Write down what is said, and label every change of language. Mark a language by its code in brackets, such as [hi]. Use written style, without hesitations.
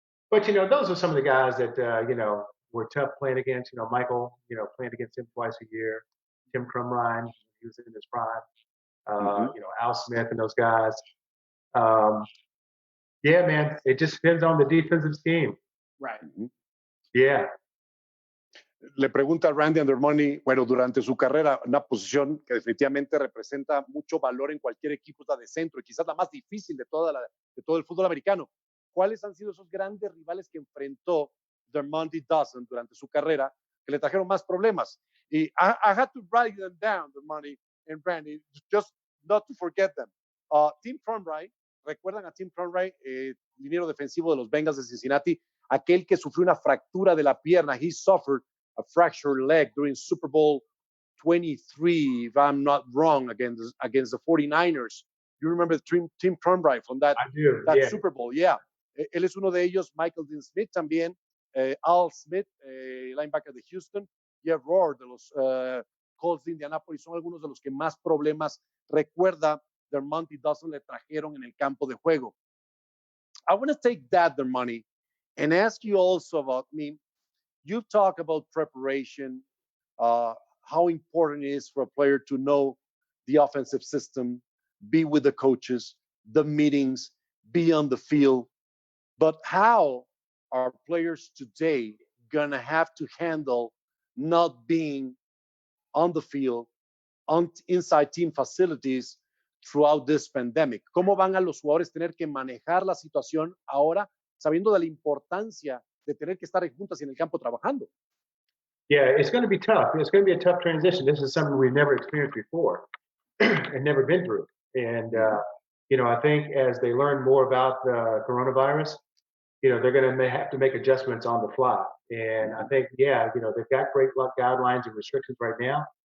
[en] But those are some of the guys that were tough playing against. Michael, playing against him twice a year. Tim Crumrine, he was in his prime. Al Smith and those guys. Yeah, man, it just depends on the defensive scheme. Right. Yeah. [es] Le pregunta a Randy Dermontti, bueno, durante su carrera, una posición que definitivamente representa mucho valor en cualquier equipo, es la de centro, y quizás la más difícil de todo el fútbol americano. ¿Cuáles han sido esos grandes rivales que enfrentó Dermontti Dawson durante su carrera que le trajeron más problemas? [en] Y I had to write them down, Dermontti and Randy, just not to forget them. [es] Tim Crumrine, ¿recuerdan a Tim Crumrine, liniero defensivo de los Bengals de Cincinnati? Aquel que sufrió una fractura de la pierna. [en] He suffered a fractured leg during Super Bowl 23, if I'm not wrong, against the 49ers. You remember Tim Crumrine from that Super Bowl? [es] Yeah. Él es uno de ellos. Michael Dean Smith también. Al Smith, linebacker de Houston. Jeff Rohr de los Colts de Indianapolis. Son algunos de los que más problemas recuerda Dermontti Dawson le trajeron en el campo de juego. [en] I want to take that, Dermontti, and ask you also about, you talk about preparation, how important it is for a player to know the offensive system, be with the coaches, the meetings, be on the field. But how are players today going to have to handle not being on the field, inside team facilities throughout this pandemic? [es] ¿Cómo van a los jugadores tener que manejar la situación ahora, sabiendo de la importancia de tener que estar juntas en el campo trabajando? [en] Yeah, it's going to be tough. It's going to be a tough transition. This is something we've never experienced before and never been through. And, I think as they learn more about the coronavirus, they're going to have to make adjustments on the fly. And I think, they've got great guidelines and restrictions right now.